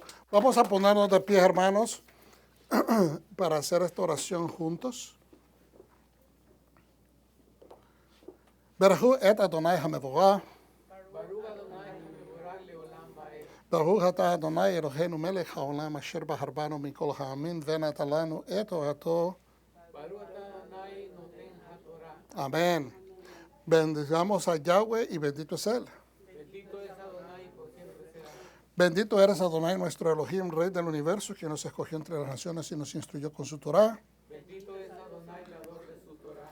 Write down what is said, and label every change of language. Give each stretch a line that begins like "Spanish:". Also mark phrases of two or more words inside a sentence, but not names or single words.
Spanish: Vamos a ponernos de pie, hermanos, para hacer esta oración juntos.
Hebrew: ברוך את אדוני המבורך. ברוך אתה אדוני אלוהינו מלך העולם אשר בחרבנו מכל העמים ונתן לנו את תורתו.
Spanish: Amén. Bendicamos a Yahweh y bendito es Él. Bendito eres Adonai, nuestro Elohim, Rey del universo, quien nos escogió entre las naciones y nos instruyó con su Torah. Bendito es Adonai, creador de su Torah.